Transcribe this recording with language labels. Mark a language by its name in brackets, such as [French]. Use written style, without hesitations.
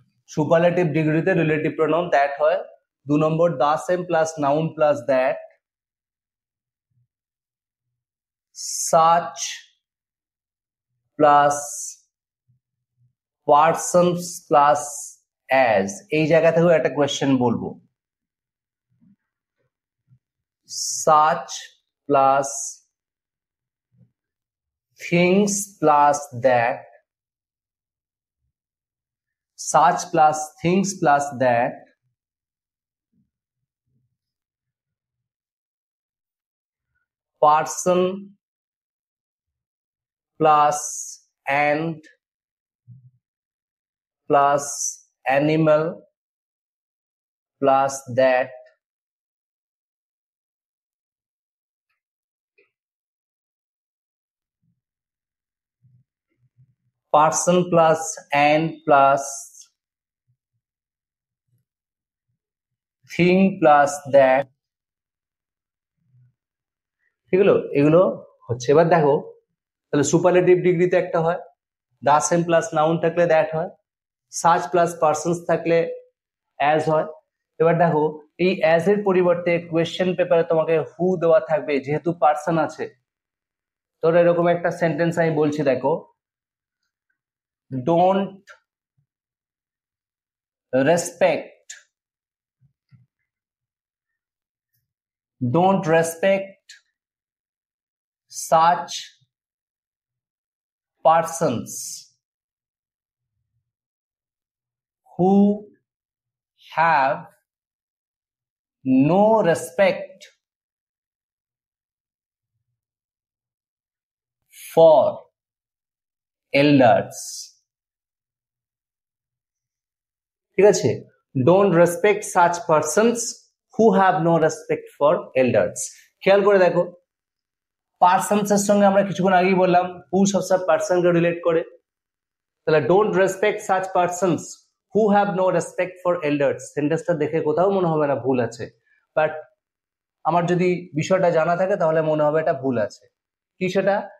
[Bangla] Superlative ডিগ্রিতে relative pronoun that হয়। 2 নম্বর, দা same plus noun plus that, such plus persons plus as. এই জায়গা থেকেও একটা কোয়েশ্চেন বলবো, such plus things plus that, [English] such plus things plus that, person plus and plus animal plus that, person plus and plus thing plus that, [Bangla] এগুলো এগুলো হচ্ছে। এবার দেখো, তাহলে সুপারলেটিভ ডিগ্রিতে একটা হয়, দা সেম প্লাস নাউন থাকলে দ্যাট হয়, সাচ প্লাস পার্সনস থাকলে অ্যাজ হয়। এবার দেখো, এই অ্যাজ এর পরিবর্তে কোয়েশ্চেন পেপারে তোমাকে হু দেওয়া থাকবে, যেহেতু পার্সন আছে। তোর এরকম একটা সেন্টেন্স আমি বলছি, দেখো, [English] Don't respect, don't respect such persons who have no respect for elders. [Bangla] ঠিক আছে, [English] don't respect such persons who have no respect for elders. [Bangla] খেয়াল করে দেখো, পার্সনস এর সঙ্গে আমরা কিছুক্ষণ আগেই বললাম হু সবসময় পার্সনকে রিলেট করে, তাহলে [English] don't respect such persons who have no respect for elders, [Bangla] সেন্টেন্সটা দেখে কোথাও মনে হবে না ভুল আছে, বাট আমার যদি বিষয়টা জানা থাকে তাহলে মনে হবে এটা ভুল আছে। কি সেটা?